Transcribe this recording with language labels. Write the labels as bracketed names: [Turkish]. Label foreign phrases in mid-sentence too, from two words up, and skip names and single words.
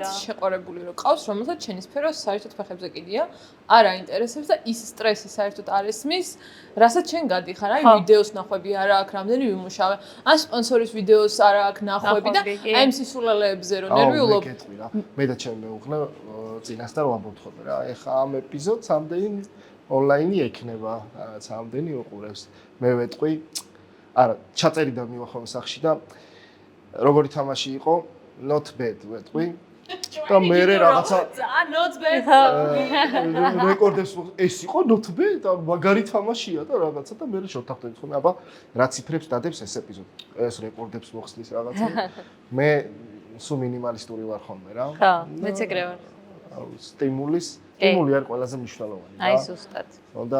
[Georgian] ალბათ შეყვარებული რო ყავს, რომელსაც შენი სფერო საერთოდ ფეხებზე კიდია, არ აინტერესებს და ის სტრესი საერთოდ არ ესმის, რასაც შენ გადიხარ, აი ვიდეოს ნახვები არა აქვს, რამდენი ვიმუშავე, ან სპონსორის ვიდეოს არა აქვს ნახვები და აი ამ სისულელეებზე რო ნერვიულობ. მე და ჩემი მეუღლე წინასწარ ვამბობთ ხოლმე რა, ეხა ამ ეპიზოდს ამდენი ონლაინი ექნება, რაღაც ამდენი უყურებს. მე ვეტყვი არა, ჩაწერი და მივახავ სახში და როგორი თამაში იყო, [English] not bad ვეტყვი. [Georgian] და მე რაღაცა [English] not bad. [Georgian] რეკორდებს ეს იყო [English] not bad [Georgian] და მაგარი თამაშია და რაღაცა და მე შევთანხმდით ხოლმე, აბა რა ციფრებს დადებს ეს ეპიზოდი. ეს რეკორდებს მოხსნის რაღაცა. მე სულ მინიმალისტური ვარ ხოლმე რა. ხო, მეც ეგრე ვარ. სტიმული არის ყველაზე მნიშვნელოვანი რა. აი ზუსტად. და